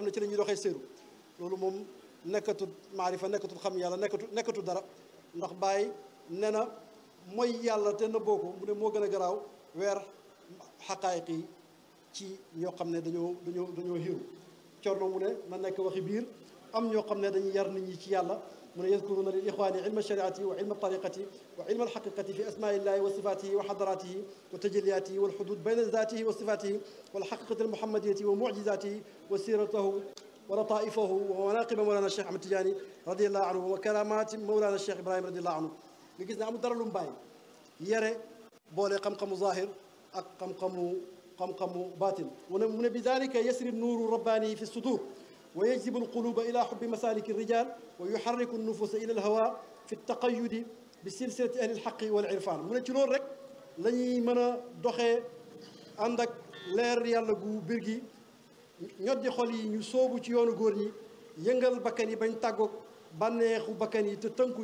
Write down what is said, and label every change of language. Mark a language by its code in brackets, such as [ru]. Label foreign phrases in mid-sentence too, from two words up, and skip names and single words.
[wo] ne ci la ñuy doxee séeru loolu moom nekkatul maarifa nekkatul xam yàlla nekkatul dara ndax Baay nee na mooy yàlla te nëbboo ko mu ne moo gën a garaaw weer xaqaayiq yi ci ñoo xam ne dañoo xiiru Thierno mu ne na nekk waxi biir am ñoo xam ne dañuy yar nit ñi ci yàlla mu ne [ar] يذكرون للإخوان علم الشريعة وعلم الطريقة وعلم الحقيقة في أسماء الله وصفاته وحضراته وتجلياته والحدود بين ذاته وصفاته والحقيقة المحمدية ومعجزاته وسيرته ولطائفه ومناقب مولانا الشيخ أحمد التجاني رضي الله عنه وكرامات مولانا الشيخ إبراهيم رضي الله عنه [wo] nga gis ne amul dara lu mu bàyyi yare boole xam-xamu zahir ak xam-xamu baatin mu ne [ar] بذلك يسري نور رباني في الصدور ويجذب القلوب إلى حب مسالك الرجال ويحرك النفوس إلى الهوى في التقيد بسلسلة أهل الحق والعرفان [wo] mu ne ci loolu rek la ñuy mën a doxee ànd ak leer yàlla gu bir gi ñoddi xol yi ñu soobu ci yoonu góor ñi yëngal bakkan yi bañ tàggoog bànneexu bakkan yi te tënku